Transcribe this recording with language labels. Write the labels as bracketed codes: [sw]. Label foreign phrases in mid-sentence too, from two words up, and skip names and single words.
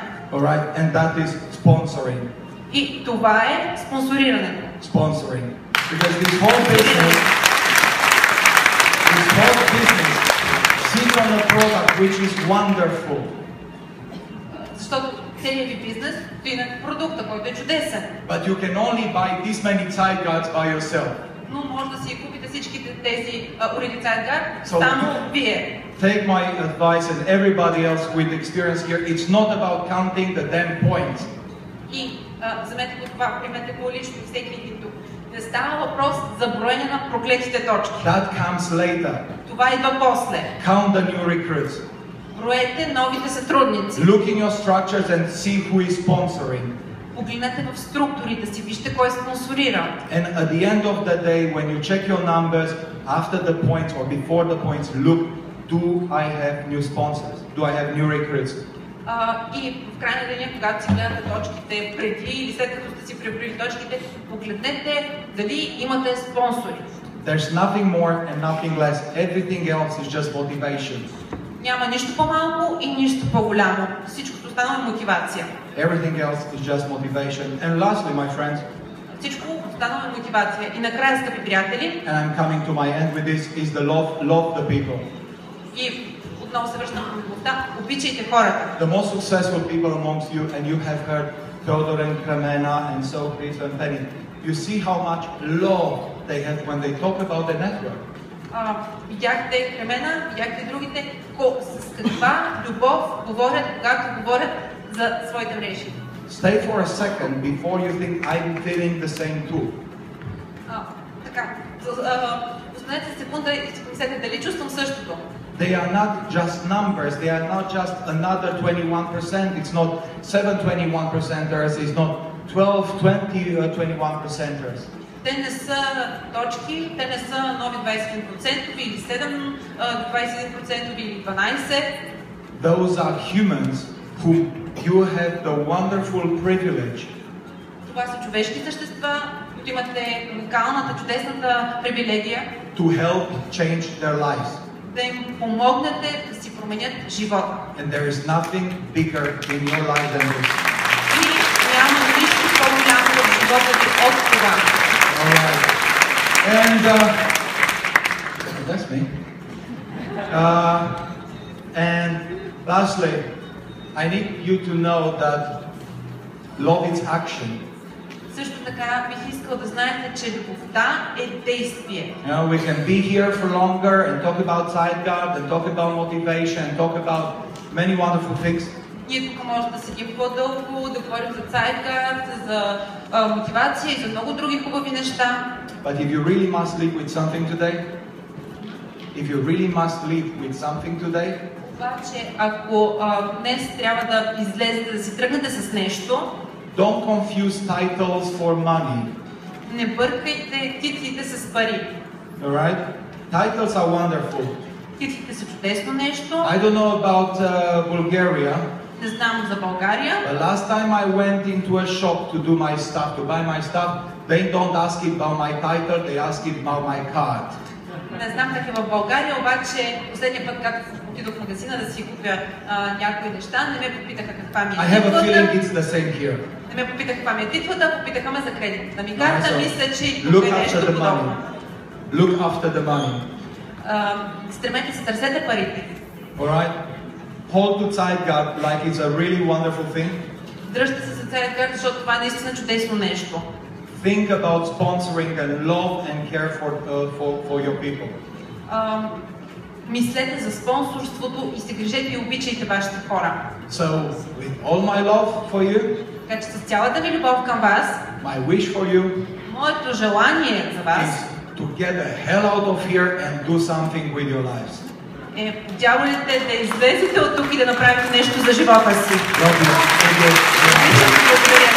[en] Alright, and that is sponsoring. [bg] И това е спонсорирането. [en] Sponsoring. Because this whole business sits on a product which is wonderful. [bg] Защото целият ви бизнес стои на продукта, който е чудесен. [en] But you can only buy this many side guards by yourself. [bg] Но може да си купите всичките тези уреди sideguard само вие. [en] Take my advice and everybody else with experience here. It's not about counting the damn points. [bg] И вземете го това, примете го лично всеки един тук. Не става въпрос за броене на проклетите точки. [en] That comes later. [bg] Това идва после. [en] Count the new recruits. [bg] Броете новите сътрудници. [en] Look in your structures and see who is sponsoring. [bg] Погледнете в структурите си, вижте кой спонсорира. [en] And at the end of the day, when you check your numbers, after the points or before the points, look, do I have new sponsors? Do I have new recruits? [bg] И в крайна деня, когато си гледате точките преди или след като сте си преброили точките, погледнете дали имате спонсори. [en] There's nothing more and nothing less. Everything else is just motivation. [bg] Няма нищо по-малко и нищо по-голямо. Всичкото останало е мотивация. [en] Everything else is just motivation. And lastly, my friends, [bg] всичко останало е мотивация. И накрая, скъпи приятели, [en] and I'm coming to my end with this, is the love the people. [bg] И отново се връщам към любовта. Обичайте хората. [en] The most successful people amongst you, and you have heard Theodor and Kremena and so Chris and Penny. You see how much love they have when they talk about the network. [bg] Видяхте Кремена, видяхте другите, с каква любов говорят, когато говорят за своите мрежи. [en] Stay for a second before you think I'm feeling the same too. [bg] Така, останете секунда и си помислете дали чувствам същото. [en] They are not just numbers, they are not just another 21%, it's not 7 21%ers, it's not 12, 20, 21%ers. [bg] Те не са точки, те не са нови 21% или 7, 21% или 12%. [en] Those are humans who you have the wonderful privilege. [bg] Това са човешки същества, които имате уникалната, чудесната привилегия [en] To help change their lives. [bg] Да им помогнете да си променят живота. [en] And there is nothing bigger in your life than this. [bg] И няма нищо по-голямо в живота ви от това. [en] Alright. And that's me. And lastly, I need you to know that love is action. [bg] Също така бих искал да знаете, че любовта е действие. [en] You know, we can be here for longer and talk about Zeitgeist and talk about motivation and talk about many wonderful things. [bg] Ние тук може да седим по-дълго, да говорим за Zeitgeist, за мотивация и за много други хубави неща. [en] But if you really must live with something today, [bg] Обаче, ако днес трябва да излезете, да си тръгнете с нещо, [en] don't confuse titles for money. [bg] Не бъркайте титлите с пари. [en] Alright? Titles are wonderful. [bg] Титлите са чудесно нещо. [en] I don't know about Bulgaria. [bg] Не знам за България. [en] But last time I went into a shop to do my stuff, to buy my stuff, they don't ask it about my title, they ask it about my card. [bg] Не знам как е в България, обаче последния път, когато отидох в магазина да си купя някои неща, не ме попитаха каква ми е титлата. [en] I have a feeling it's the same here. [bg] Не ме попитаха каква ми е титлата, попитаха ме за кредитната ми карта, мисля, че и тук е нещо подобно. [en] Look after the money. [bg] Стремете се, търсете парите. [en] Alright? Hold to Zeitgeist like it's a really wonderful thing. [bg] Дръжте се за Zeitgeist, защото това е наистина чудесно нещо. [en] Think about sponsoring and love and care for your people. [bg] Мислете за спонсорството и се грижете и обичайте вашите хора. [en] So, with all my love for you, [bg] така че с цялата ми любов към вас, [en] my wish for you, [bg] моето желание за вас [en] is to get the hell out of here and do something with your lives. [bg] Дяволите да излезете от тук и да направите нещо за живота си. [en] Love you.